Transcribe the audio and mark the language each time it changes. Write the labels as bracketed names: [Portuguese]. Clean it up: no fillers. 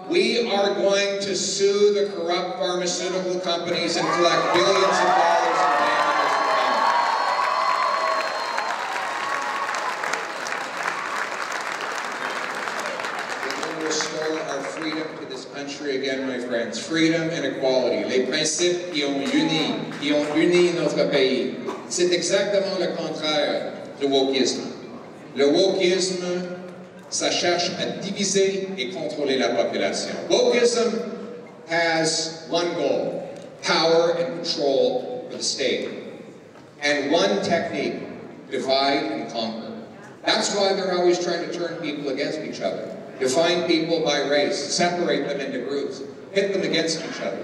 [English] We are going to sue the corrupt pharmaceutical companies and collect billions of dollars in damages from them. We're going to restore our freedom to this country again, my friends. Freedom and equality. [French] Les principes qui ont uni notre pays. C'est exactement le contraire du wokisme. Le wokisme, ça cherche à diviser et contrôler la population. [English] Wokeism has one goal, power and control for the state. And one technique, divide and conquer. That's why they're always trying to turn people against each other. Define people by race, separate them into groups, pit them against each other.